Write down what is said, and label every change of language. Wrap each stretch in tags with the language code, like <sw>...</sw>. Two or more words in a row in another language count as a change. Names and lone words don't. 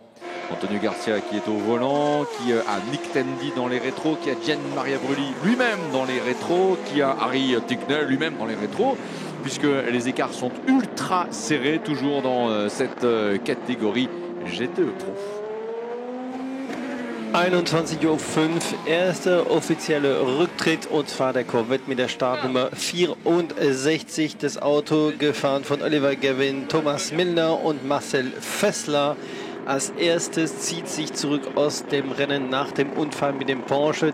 <fr>Antonio Garcia qui est au volant, qui a Nick Tandy dans les rétros, qui a Gian Maria Brulli lui-même dans les rétros, qui a Harry Ticknell lui-même dans les rétros, puisque les écarts sont ultra serrés toujours dans cette catégorie GTE Pro.</fr> <de>21:05 Uhr, erster offizieller Rücktritt, und zwar der Corvette mit der Startnummer 64. Das Auto gefahren von Oliver Gavin, Thomas Milner und Marcel Fessler. Als erstes zieht sich zurück aus dem Rennen nach dem Unfall mit dem Porsche.</de>